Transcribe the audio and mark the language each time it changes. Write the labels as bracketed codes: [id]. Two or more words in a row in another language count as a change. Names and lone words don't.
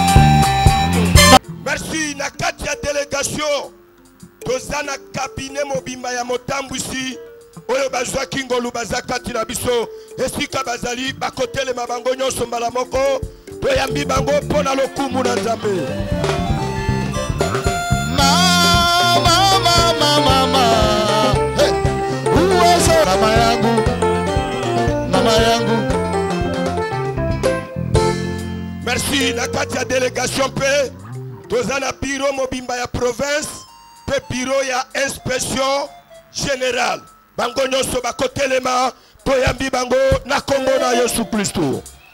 [ln] Merci na kati ya délégation toza na cabinet mobimba ya motambwisi oyo bazwaki ngolu baza kati na biso esika bazali bakotelema bango nyonso mbala moko toyambi bango mpo na lokumu na Nzambe. [sw] Mama yangu, mama yangu. [ln] Merci na kati ya délégation pe toza na bureau mobimba ya province pe bureau ya [fr] inspection générale [ln] bango nyonso bakotelema toyambi bango na kombo na Yesu Kristo.